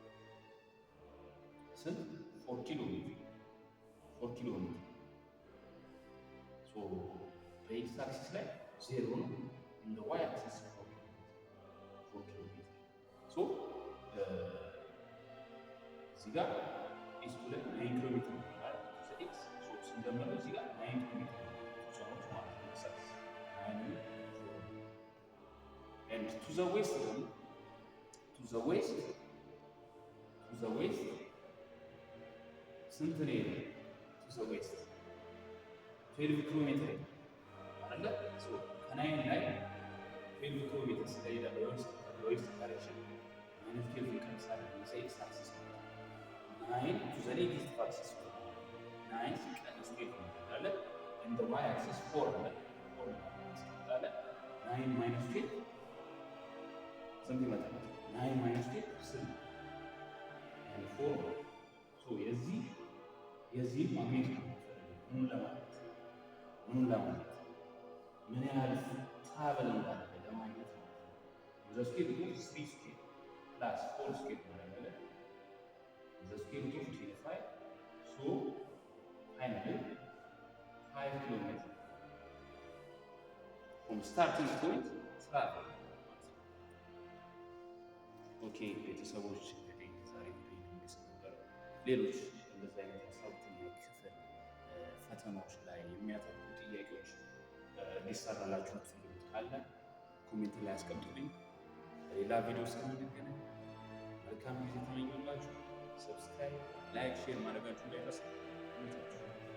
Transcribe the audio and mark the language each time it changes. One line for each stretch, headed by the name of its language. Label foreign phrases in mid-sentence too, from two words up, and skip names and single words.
Amharic: ስንት 4 ኪሎ ሜትር በኤክስ አክሲስ ላይ 0 ነው። እንደ
English: y axis
Amharic: 4 ኪሎ ሜትር እዚህ ጋር ኤስ2 ላይ 9 ኪሎ ሜትር ይላል ኤክስ ስንደምረው እዚህ ጋር 9 ኪሎ ሜትር ዞኖች ማለት ነው። ሰክስ 9
English: and to the west
Amharic: ስንት ነው?
English: to the west
Amharic: 12 ኪሎ ሜትር አይደለ? ከናይን ላይ 12 ኪሎ ሜትር ስለሄደ በዌስት ዳይሬክሽን ማይነስ 12 ይቀንሳል።
English: x axis
Amharic: ነው።
English: 9 to the negative axis 9
Amharic: ሲቀንስ 12 አለ
English: and the y axis 4
Amharic: አለ 9 minus 12 ስንት ይመጣል? 9 minus 12 ስንት? 4 ነው። ሶ የዚህ ማግኔት ምን ለማለት ምን ያህል ትራቨል እንዳለ ለማግኘት ነው።
English: the square root of 3 square plus 4 square
Amharic: ማለት ነው።
English: the square root of 25 so finally 5 kilometer from starting point travel።
Amharic: ኦኬ ቤተሰቦች እንግዲህ ዛሬ ቪዲዮ ነበር። ሌሎች እንደዚህ አይነት ሀሳቦችን ክፍል ፈተናዎች ላይ የሚያተኩሩ ጥያቄዎች ሊሰራላችሁ የምትፈልጉት ካለ ኮሜንት ላይ አስቀምጡልኝ። በሌላ ቪዲዮ እስከምንገናኝ መልካም ጊዜ ተመኘሁላችሁ። ሰብስክራይብ፣ ላይክ፣ ሼር ማድረጋችሁ እንዳይረሳ።